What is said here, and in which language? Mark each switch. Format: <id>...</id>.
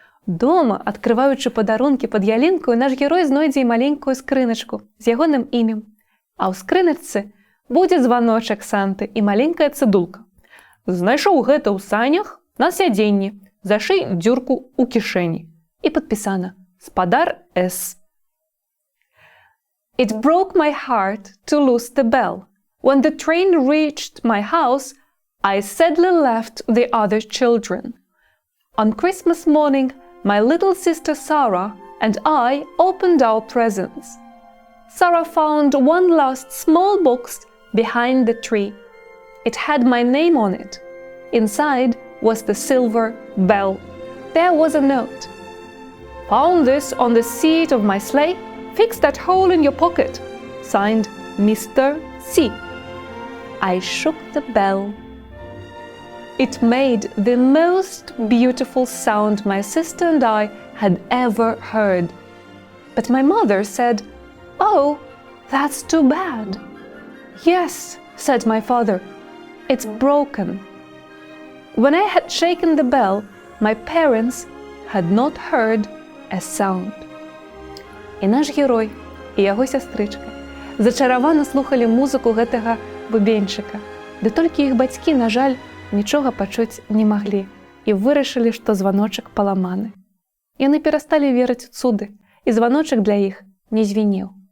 <be>Дома, адкрываючы падарункі пад ялінкаю, наш герой знойдзе і маленькую скрыначку з ягоным імем. А ў скрыначцы будзе званочак Санты і маленькая цыдулка. Знайшоў гэта ў санях на сядзенні, зашый дзюрку ў кішэні. І падпісана «Спадар С».</be> <en>It broke my heart to lose the bell. When the train reached my house, I sadly left the other children. On Christmas morning, my little sister Sarah and I opened our presents. Sarah found one last small box behind the tree. It had my name on it. Inside was the silver bell. There was a note. Found this on the seat of my sleigh. Fix that hole in your pocket. Signed, Mr. C. I shook the bell. It made the most beautiful sound my sister and I had ever heard. But my mother said, "Oh, that's too bad." "Yes," said my father, "it's broken." When I had shaken the bell, my parents had not heard a sound.</en> <be>І наш герой, і яго сястрычка зачаравана слухалі музыку гэтага бубенчыка. Ды толькі іх бацькі, на жаль, нічога пачуць не маглі і вырашылі, што званочак паламаны. Яны перасталі верыць у цуды, і званочак для іх не звінеў.</be>